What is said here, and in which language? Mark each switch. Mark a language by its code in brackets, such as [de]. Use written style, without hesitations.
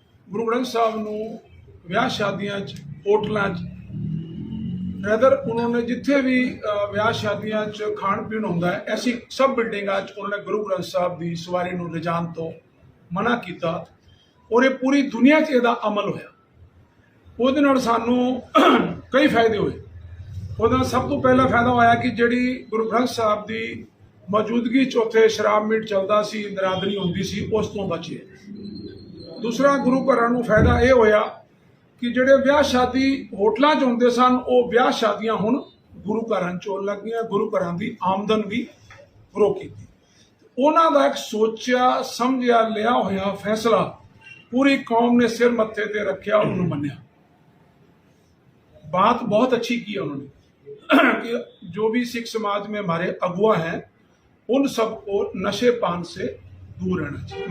[pa] गुरु ग्रंथ साहब ਨੂੰ ਵਿਆਹ ਸ਼ਾਦੀਆਂ 'ਚ ਹੋਟਲਾਂ 'ਚ ਰਦਰ उन्होंने जिथे भी ਵਿਆਹ ਸ਼ਾਦੀਆਂ 'ਚ ਖਾਣ ਪੀਣ ਹੁੰਦਾ ਹੈ ਐਸੀ ਸਭ ਬਿਲਡਿੰਗਾਂ 'ਚ उन्होंने गुरु ग्रंथ साहब ਦੀ ਸਵਾਰੀ ਨੂੰ ਲਿਜਾਣ ਤੋਂ ਮਨਾ ਕੀਤਾ ਔਰ ਇਹ ਪੂਰੀ ਦੁਨੀਆ 'ਚ ਇਹਦਾ ਅਮਲ ਹੋਇਆ। ਉਹਦੇ ਨਾਲ ਸਾਨੂੰ ਕਈ ਫਾਇਦੇ ਹੋਏ। ਉਹਦੇ ਨਾਲ ਸਭ ਤੋਂ ਪਹਿਲਾ ਫਾਇਦਾ ਹੋਇਆ ਕਿ ਜਿਹੜੀ ਗੁਰੂ ਗ੍ਰੰਥ ਸਾਹਿਬ ਦੀ ਮੌਜੂਦਗੀ 'ਚ ਉੱਥੇ ਸ਼ਰਾਬ ਮੀਟ ਚੱਲਦਾ ਸੀ, ਨਰਾਦਰੀ ਹੁੰਦੀ ਸੀ, ਉਸ ਤੋਂ ਬਚੇ। ਦੂਸਰਾ ਗੁਰੂ ਘਰਾਂ ਨੂੰ ਫਾਇਦਾ ਇਹ ਹੋਇਆ ਕਿ ਜਿਹੜੇ ਵਿਆਹ ਸ਼ਾਦੀ ਹੋਟਲਾਂ 'ਚ ਹੁੰਦੇ ਸਨ ਉਹ ਵਿਆਹ ਸ਼ਾਦੀਆਂ ਹੁਣ ਗੁਰੂ ਘਰਾਂ 'ਚ ਹੋਣ ਲੱਗ ਗਈਆਂ। ਗੁਰੂ ਘਰਾਂ ਦੀ ਆਮਦਨ ਵੀ ਗਰੋ ਕੀਤੀ। ਉਹਨਾਂ ਦਾ ਇੱਕ ਸੋਚਿਆ ਸਮਝਿਆ ਲਿਆ ਹੋਇਆ ਫੈਸਲਾ [hi] पूरी कौम ने सिर मत्थे ते रखिया, उन्होंने मन्या। बात बहुत अच्छी की है उन्होंने कि जो भी सिख समाज में हमारे अगुआ हैं उन सबको नशे पान से दूर रहना चाहिए।